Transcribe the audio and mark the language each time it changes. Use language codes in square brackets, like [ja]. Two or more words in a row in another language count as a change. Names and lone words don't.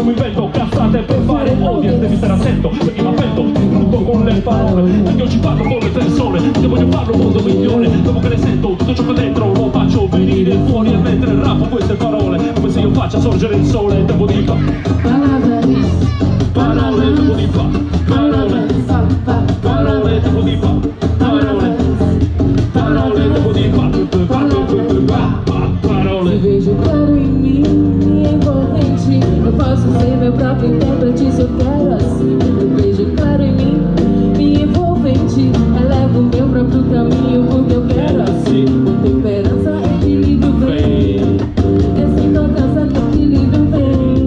[it] mi invento cazzate per fare audience, devi stare attento, perché mi avvento, brutto con le parole, perché io ci parlo con le persone, se voglio farlo mondo migliore, dopo che le sento, tutto ciò che dentro lo faccio venire fuori e mentre rappo queste parole, come se io faccia sorgere il sole, tempo di parole, tempo di parole, parole, tempo di parole, parole, tempo di parole. [pt] Se vejo claro em mim, me envolvo em ti. Eu posso ser meu próprio intérprete se eu quero assim. Eu vejo claro em mim, me envolvo em ti. Elevo o meu próprio caminho porque eu quero assim. Com temperança, equilíbrio vem. É sem cobrança que o equilíbrio vem.